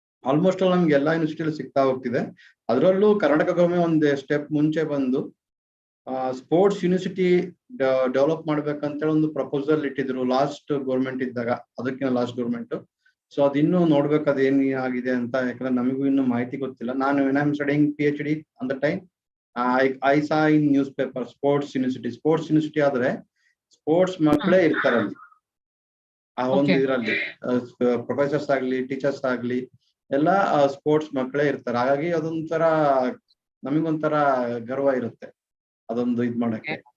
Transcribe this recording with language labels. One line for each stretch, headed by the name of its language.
Kannada: Almost all ನಮ್ಗೆ ಎಲ್ಲಾ ಯೂನಿವರ್ಸಿಟಿಯಲ್ಲೂ ಸಿಗ್ತಾ ಹೋಗ್ತಿದೆ. ಅದರಲ್ಲೂ ಕರ್ನಾಟಕ ಗೌರ್ಮೆಂಟ್ ಒಂದು ಸ್ಟೆಪ್ ಮುಂಚೆ ಬಂದು ಸ್ಪೋರ್ಟ್ಸ್ ಯೂನಿವರ್ಸಿಟಿ ಡೆವಲಪ್ ಮಾಡ್ಬೇಕಂತೇಳಿ ಒಂದು ಪ್ರಪೋಸಲ್ ಇಟ್ಟಿದ್ರು ಲಾಸ್ಟ್ ಗೌರ್ಮೆಂಟ್ ಇದ್ದಾಗ, ಅದಕ್ಕಿಂತ ಲಾಸ್ಟ್ ಗೌರ್ಮೆಂಟ್. ಸೊ ಅದಿನ್ನೂ ನೋಡ್ಬೇಕು ಅದೇನ್ ಆಗಿದೆ ಅಂತ, ಯಾಕಂದ್ರೆ ನಮಗೂ ಇನ್ನೂ ಮಾಹಿತಿ ಗೊತ್ತಿಲ್ಲ.
English: ನಾನು when I'm studying PhD on the time, I saw in newspaper sports university
Kannada: ಆದ್ರೆ ಸ್ಪೋರ್ಟ್ಸ್ ಮಕ್ಕಳೇ ಇರ್ತಾರೆ ಅಲ್ಲಿ. ಆ ಒಂದು ಇದರಲ್ಲಿ ಪ್ರೊಫೆಸರ್ಸ್ ಆಗ್ಲಿ ಟೀಚರ್ಸ್ ಆಗ್ಲಿ ಎಲ್ಲ ಸ್ಪೋರ್ಟ್ಸ್ ಮಕ್ಕಳೇ ಇರ್ತಾರೆ. ಹಾಗಾಗಿ ಅದೊಂಥರ ನಮಗೊಂಥರ ಗರ್ವ ಇರುತ್ತೆ ಅದೊಂದು ಇದ್ ಮಾಡಕ್ಕೆ.